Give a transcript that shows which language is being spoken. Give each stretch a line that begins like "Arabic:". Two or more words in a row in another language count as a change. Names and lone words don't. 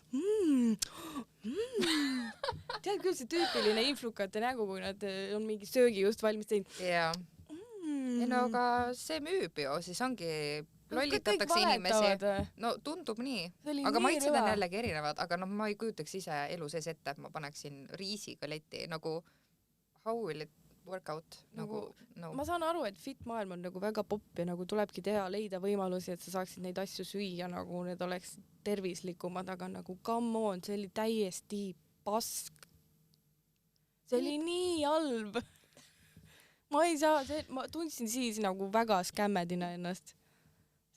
Estonian: Tead küll see tüüpiline influkate nägu, kui nad on mingi söögi just valmis teinud. Jaa. No aga see müüb ju, siis ongi... Lollitatakse inimesi. No tundub nii. Aga maitsed on jällegi erinevad, aga no ma ei kujutaks ise elu sees ette, et ma paneksin riisikaletti nagu
English: how will it work out?
Estonian: Nagu, no. Ma saan aru, et fit maailm on nagu väga popp ja nagu tulebki teha, leida võimalusi, et sa saaksid neid asju süüa, nagu need oleks tervislikumad, aga nagu
English: come on,
Estonian: see oli täiesti pask. See oli nii halb. Ma ei saa, ma tundsin siis nagu väga skämmedina ennast.